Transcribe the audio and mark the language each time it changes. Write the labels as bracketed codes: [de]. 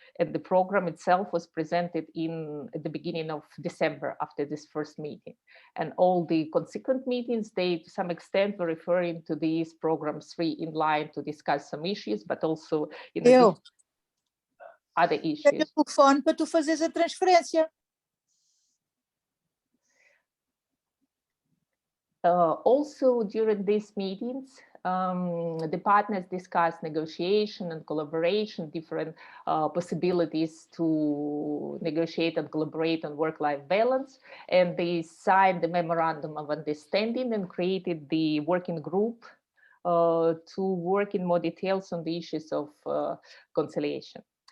[en] and the program itself was presented at the beginning of December after this first meeting. And all the consequent meetings, they to some extent were referring to these programs 3 in line to discuss some issues, but also in other issues. [pt] Pega o telefone para tu fazeres a transferência. [en] Also during these meetings, the partners discussed negotiation and collaboration, different possibilities to negotiate and collaborate on work-life balance. And they signed the memorandum of understanding and created the working group to work in more details on the issues of conciliation.